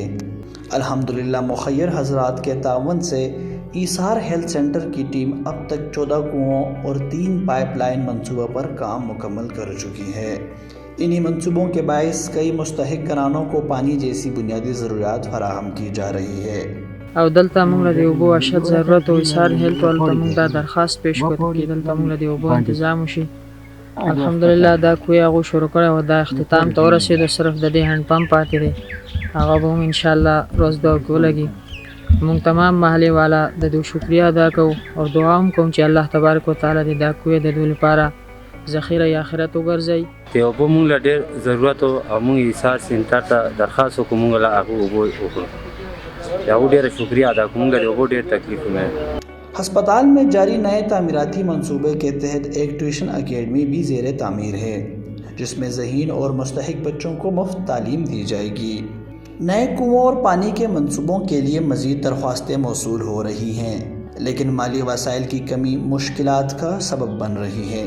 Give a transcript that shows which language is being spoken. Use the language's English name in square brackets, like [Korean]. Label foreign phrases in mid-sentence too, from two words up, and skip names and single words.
[Urdu] الحمدللہ مخیر حضرات کے تعاون سے ایثار ہیلتھ سینٹر کی ٹیم اب تک 14 کنوؤں اور 3 پائپ لائن منصوبوں پر کام مکمل کر چکی ہے. انہی منصوبوں کے باعث کئی مستحق گھرانوں کو پانی جیسی بنیادی ضروریات فراہم کی جا رہی ہے. [Pashto] او دلته موږ د اوبو اشد ضرورت او ایثار هیلت والو ته موږ دا درخواست پیش کړو چې دلته موږ د اوبو تنظیم وشي. الحمدلله دا کوی هغه شروع کړی او دا اختتام ته ورسېد، صرف د دې هند پمپ پاتې دی، هغه به هم انشاءالله روز دا ولګي. موږ تمام محلي والا د دوی شکریا ادا کوو او دعا هم کوم چې [Arabic] الله تبارک وتعالی [Pashto] دې دا کوی د دوی لپاره ذخیره آخرت وګرځي. د اوبو موږ له ډېر ضرورت او موږ ایثار سینټر ته درخواست وکړو، موږ له هغه اوبو وکړو. [Urdu] ہسپتال میں جاری نئے تعمیراتی منصوبے کے تحت ایک [English] tuition academy [Urdu] بھی زیر تعمیر ہے، جس میں ذہین اور مستحق بچوں کو مفت تعلیم دی جائے گی. نئے کنوؤں اور پانی کے منصوبوں کے لیے مزید درخواستیں موصول ہو رہی ہیں، لیکن مالی وسائل کی کمی مشکلات کا سبب بن رہی ہے.